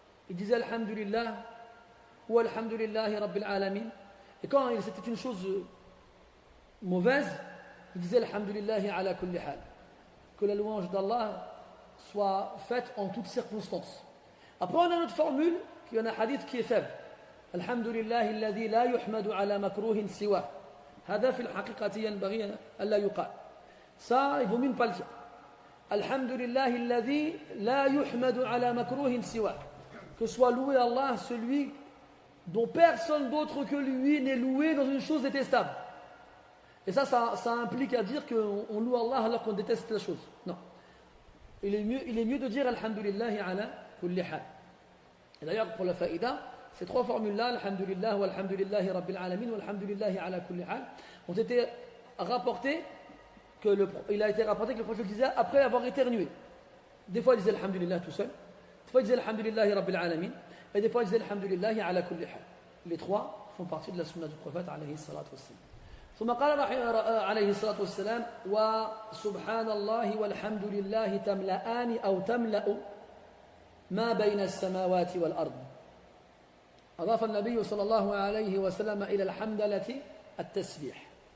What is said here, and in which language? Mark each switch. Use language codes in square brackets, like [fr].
[fr] Il disait Alhamdulillah ou Alhamdulillahi Rabbil Alamin. Et quand c'était une chose mauvaise, il disait Alhamdulillahi ala kulli hal. Que la louange d'Allah soit faite en toutes circonstances. Après, on a une autre formule, qui est un hadith qui est faible. [ar] Alhamdulillahi alladhi la yuhmadu ala makruhin siwa. هذا في الحقيقة ينبغي ألا يقال. [fr] Ça, il vaut mieux ne pas le dire. [ar] Alhamdulillah alladhi la yuhmadu ala makruhin siwa. [fr] Que soit loué Allah, celui dont personne d'autre que lui n'est loué dans une chose détestable. Et ça implique à dire qu'on loue Allah alors qu'on déteste la chose. Non. Il est mieux de dire Alhamdulillahi ala kulli hal. Et d'ailleurs, pour la faïda, ces trois formules-là, Alhamdulillah, wa Alhamdulillahi Rabbil Alamin, wa Alhamdulillahi ala kulli hal, ont été rapportés, il a été rapporté que le prophète disait après avoir éternué. Des fois, il disait Alhamdulillah tout seul, des fois, il disait Alhamdulillahi Rabbil Alamin, et des fois, il disait Alhamdulillahi ala kulli hal. Les trois font partie de la sunna du prophète, alayhi salatu wassalam. [ar] ثم قال عليه الصلاة والسلام وسبحان الله والحمد لله تملأان أو تملأ ما بين السماوات والأرض. أضاف النبي صلى الله عليه وسلم إلى الحمدلة التسبيح.